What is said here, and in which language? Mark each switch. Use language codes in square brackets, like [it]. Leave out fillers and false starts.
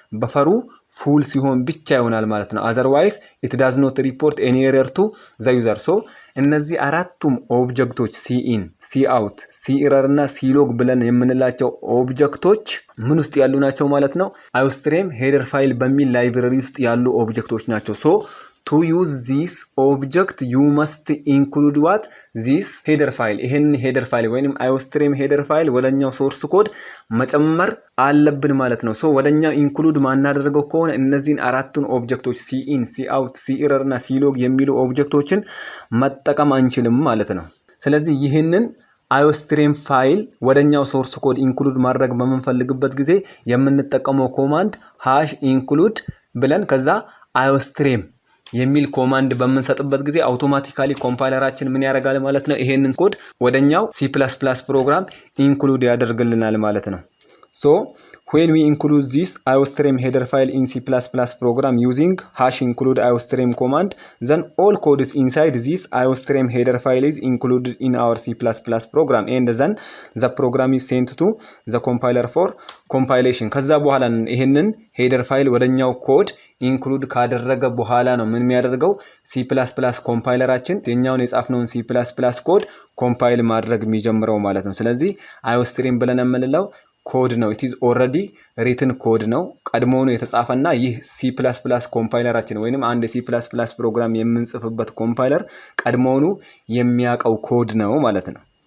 [am] በፈሩ ፉል ሲሆን ብቻ ይሆናል ማለት ነው። [en] otherwise it does not report any error to the user። [am] so እነዚህ አራቱም ኦብጀክቶች ሲ ኢን፣ ሲ አውት፣ ሲ ኤረር እና ሲ ሎግ ብለን የምንላቸው ኦብጀክቶች ምን ውስጥ ያሉ ናቸው ማለት ነው? አዮስትሪም ሄደር ፋይል በሚል ላይብረሪ ውስጥ ያሉ ኦብጀክቶች ናቸው። so [en] to use this object you must include what this header file [am] ይሄን header file ወይንም iostream header file ወደኛው source code መጨመር አለብን ማለት ነው። ሶ ወደኛው include ማናደርገው ከሆነ እነዚህን አራቱን ኦብጀክቶች cin cout cerr እና clog የሚሉ ኦብጀክቶችን መጠቀም አንችልም ማለት ነው። ስለዚህ ይሄንን iostream ፋይል ወደኛው ሶርስ ኮድ ኢንክሉድ ማድረግ በመንፈልግበት ጊዜ የምንጠቀመው ኮማንድ [en] #include [am] ብለን ከዛ iostream የሚል ኮማንድ በመንሰጥበት ጊዜ አውቶማቲካሊ ኮምፓይለራችን ምን ያደርጋል ማለት ነው ይሄንን ኮድ ወደኛው C++ ፕሮግራም ኢንክሉድ ያደርግልናል ማለት ነው። [en] So when we include this iostream header file in C++ program using #include iostream command, then all codes inside this iostream header file is included in our C++ program and then the program is sent to the compiler for compilation. [am] ከዛ በኋላ ይሄንን header file ወደኛው ኮድ ኢንክሉድ ካደረገ በኋላ ነው ምን የሚያደርገው C++ ኮምፓይለራችን የኛውን የጻፍነውን C++ ኮድ ኮምፓይል ማድረግ የሚጀምረው ማለት ነው። ስለዚህ iostream ብለን የምንለው ኮድ ነው [en] it is already written [am] ኮድ ነው ቀድሞውኑ የተጻፈና ይህ C++ ኮምፓይለራችን ወይንም አንድ C++ ፕሮግራም የምንጽፍበት ኮምፓይለር ቀድሞውኑ የሚያቀው ኮድ ነው ማለት ነው።